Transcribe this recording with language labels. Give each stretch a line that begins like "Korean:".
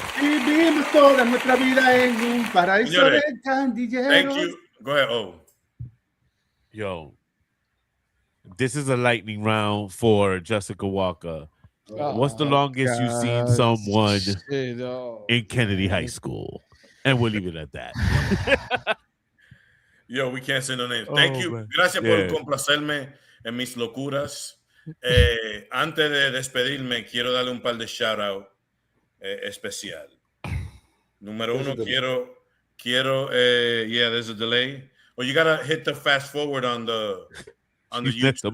Spanish: Vivimos toda nuestra vida en un paraíso de candilleros.
English: Thank you. Go ahead. Oh. Yo, this is a lightning round for Jessica Walker. What's the longest you've seen someone in Kennedy High School? And we'll leave it at that. Yo, we can't say no names. Thank you. Man.
Spanish: Gracias por complacerme en mis locuras. Antes de despedirme, quiero darle un par de shout-out especial. Número uno, quiero
English: yeah, there's a delay. Well, you gotta hit the fast forward on the YouTube.